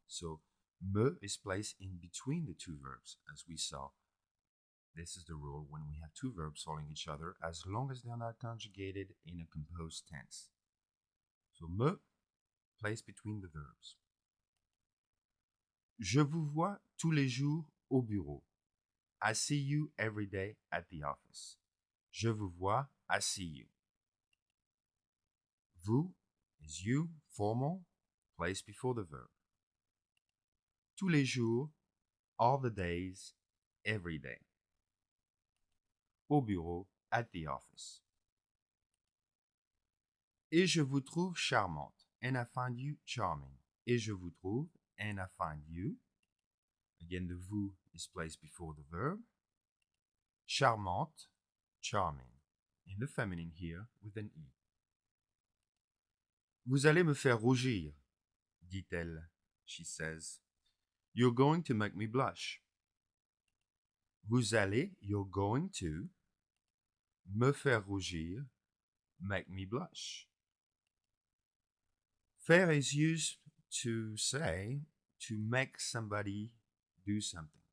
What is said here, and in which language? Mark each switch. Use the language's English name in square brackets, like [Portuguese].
[English] So, me is placed in between the two verbs, as we saw. This is the rule when we have two verbs following each other, as long as they are not conjugated in a composed tense. So, me, placed between the verbs. [French] Je vous vois tous les jours au bureau. [English] I see you every day at the office. [French] Je vous vois, [English] I see you. Vous is you, formal, placed before the verb. [French] Tous les jours, [English] all the days, every day. Au bureau, at the office. [French] Et je vous trouve charmante, [English] and I find you charming. [French] Et je vous trouve, [English] and I find you. Again, the vous is placed before the verb. Charmante, charming. In the feminine here with an E. [French] Vous allez me faire rougir, dit-elle. [English] She says. You're going to make me blush. [French] Vous allez, [English] you're going to, [French] me faire rougir, [English] make me blush. Faire is used to say, to make somebody do something.